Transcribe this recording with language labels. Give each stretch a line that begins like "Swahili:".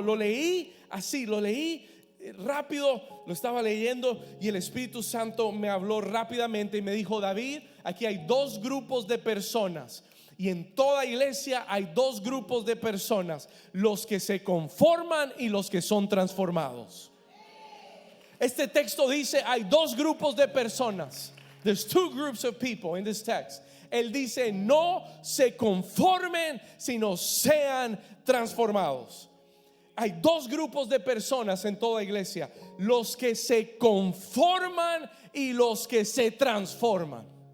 Spanish: Lo leí así, lo leí rápido, lo estaba leyendo y el Espíritu Santo me habló rápidamente y me dijo: David, aquí hay dos grupos de personas. Y en toda iglesia hay dos grupos de personas: los que se conforman y los que son transformados. Este texto dice hay dos grupos de personas.
English: There's two groups of people in this text.
Spanish: Él dice: no se conformen, sino sean transformados. Hay dos grupos de personas en toda iglesia: los que se conforman y los que se transforman.